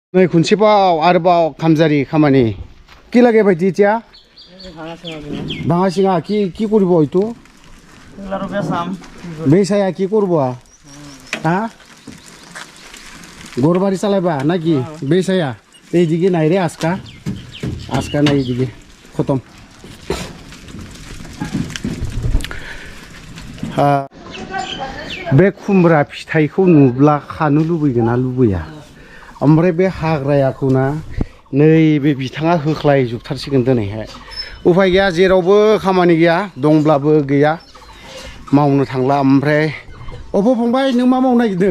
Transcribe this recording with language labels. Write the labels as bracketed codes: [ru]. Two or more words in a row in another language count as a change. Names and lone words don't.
[brx] नै खनसेबाव आरोबाव खामजारि खामानि [as] কি লাগে ভাইটি এতিয়া ভাঙা চিঙা কি কৰিব এইটো বেচায়া কি করব হা গরবাড়ি চালাইবা নাকি বেচায়া এইদিকে নাই রে আজকা নাই এইদিকে খতম [brx] बे खुमब्रा फिथाइखौ नुब्ला खानो लुबैगोन ना लुबैया ओमफ्राय बे हाग्रायाखौ ना नैबे बिथाङा होख्लायजोबथारसिगोन दिनैहाय उफाय गैया जेरावबो खामानि गैया दंब्लाबो गैया मावनो थांला ओमफ्राय अफो फंबाय नों मा मावनो नागिरदों